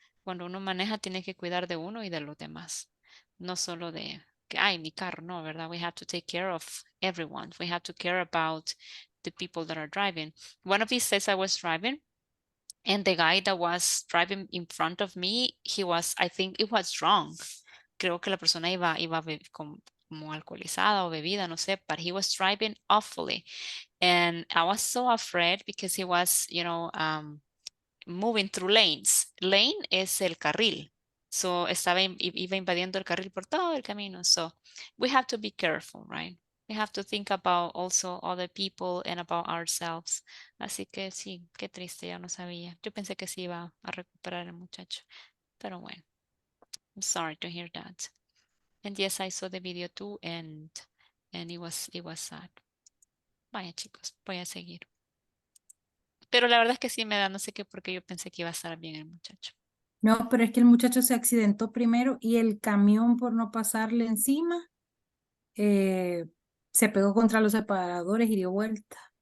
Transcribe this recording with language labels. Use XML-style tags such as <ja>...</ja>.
<es>Cuando uno maneja, tiene que cuidar de uno y de los demás. No solo de que, ay, mi carro, no, ¿verdad?</es> <en>We have to take care of everyone. We have to care about the people that are driving. One of these days I was driving and the guy that was driving in front of me, I think it was drunk.</en> <es>Creo que la persona iba como alcoholizada o bebida, no sé,</es> <en>but he was driving awfully. And I was so afraid because he was, you know, moving through lanes.</en> <es>Lane es el carril. So iba invadiendo el carril por todo el camino.</es> <en>So we have to be careful, right? We have to think about also other people and about ourselves.</en> <es>Así que sí, qué triste, ya no sabía. Yo pensé que sí iba a recuperar el muchacho. Pero bueno,</es> <en>I'm sorry to hear that. And yes, I saw the video too, and it was sad.</en> <es>Vaya chicos, voy a seguir. Pero la verdad es que sí me da, no sé qué, porque yo pensé que iba a estar bien el muchacho. No, pero es que el muchacho se accidentó primero y el camión por no pasarle encima se pegó contra los separadores y dio vuelta.</es>